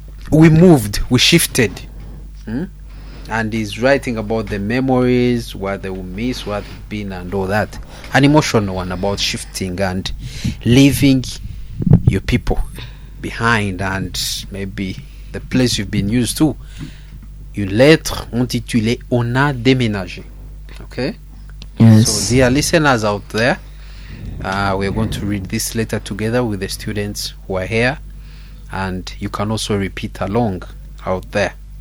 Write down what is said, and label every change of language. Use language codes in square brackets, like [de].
[en] We moved, we shifted. And he's writing about the memories, what they will miss, what they've been and all that. An emotional one about shifting and leaving your people behind and maybe the place you've been used to. [fr] Une lettre intitulée On a déménagé. [en] Okay? Yes. So, dear listeners out there, we're going to read this letter together with the students who are here, and you can also repeat along out there.